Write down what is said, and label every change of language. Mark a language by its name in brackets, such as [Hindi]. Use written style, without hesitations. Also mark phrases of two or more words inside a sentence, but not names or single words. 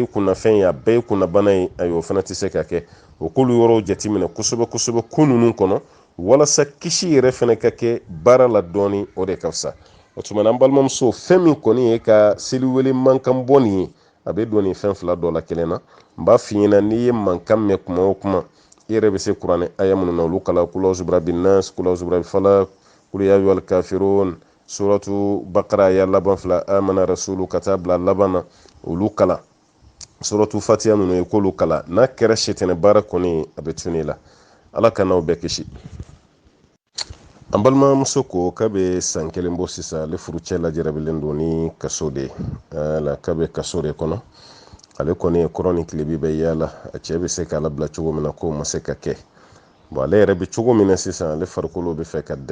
[Bambara] kunnafɛn ye a bɛɛ ye kunnabana ye ayiwa o fana tɛ se ka kɛ o k'olu yɔrɔw jateminɛ kosɛbɛ kosɛbɛ ko ninnu kɔnɔ walasa kisi yɛrɛ fana ka kɛ baara la dɔɔni o de ka fisa o tuma na an balimamuso fɛn min kɔni ye ka seliwele mankan bɔ nin ye a bɛ don nin fɛn fila dɔ la kelen na n b'a f'i ɲɛna n'i ye mankan mɛn kuma o kuma i yɛrɛ bɛ se kuranɛ aya minnu na olu kala [Arabic] قل أعوذ برب الناس قل أعوذ برب الفلق قل يا أيها الكافرون سورة البقرة [Bambara] aya laban fila [Arabic] آمن الرسول [Bambara] ka taa bila laban na olu kala [Arabic] سورة الفاتحة [Bambara] ninnu ye k'olu kala n'a kɛra sitɛnɛ baara kɔni a bɛ tunu i la ala ka n'aw bɛɛ kisi an balimamuso ko k'a bɛ san 1 bɔ sisan ale furucɛ lajarabilen don ni kaso de ye k'a bɛ kaso de kɔnɔ ale kɔni ye kɔrɔ ni tilebi bɛ yaala a cɛ bɛ se k'a labila cogo min na k'o ma se ka kɛ bon ale yɛrɛ bɛ cogo min na sisan ale farikolo bɛ fɛ ka